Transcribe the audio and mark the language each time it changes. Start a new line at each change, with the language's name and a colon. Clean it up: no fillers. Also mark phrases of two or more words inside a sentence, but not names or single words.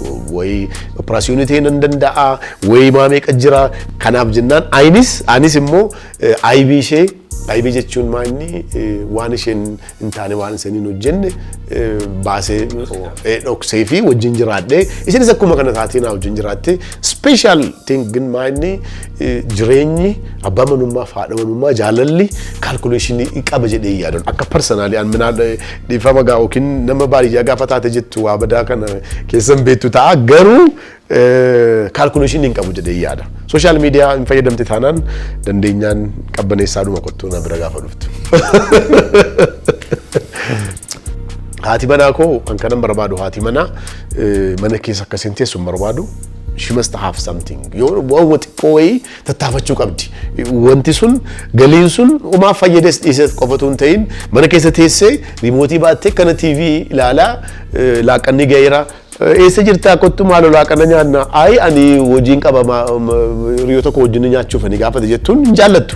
Oromo: Wayi operaasyoonii ta'uu nan danda'a, wayi maameeqa jira. Kanaaf jennaan anis immoo aybii ishee aybii jechuun maanni waan isheen hin taane waan isheen hin hojjenne baasee dhoksee fi wajjin jiraadhee isinis akkuma kana taateen wajjin jiraatte
English: special thing
Oromo: gin maanni jireenyi abbaa manummaa fi haadha manummaa jaalalli calculation qaba jedhee yaadan akka personally an minaa dhiifama gaa yookiin nama baadiyyaa gaafa taate jettu waa badaa kana keessan beektu ta'a garuu calculation hin qabu jedhee yaada.
English: Social media
Oromo: hin fayyadamte taanaan dandeenyaan qabbaneessaadhuma kottuu na bira gaafa dhuftu. Haati manaa koo an kanan barbaadu haati manaa mana keessa akkasiin teessu barbaadu.
English: She must have something.
Oromo: Yoo waan xiqqoo wayii tattaafachuu qabdi. Wanti sun galiin sun umaa fayyades dhiisee qofatu hin ta'in mana keessa teessee riimootii baattee kana TV ilaalaa laaqanni gaheera. Eessa jirtaa kottu maaloo laaqana nyaanna ani hojiin qaba hiriyoo tokko wajjin nyaachuuf ani gaafate jettuun hin jaallattu.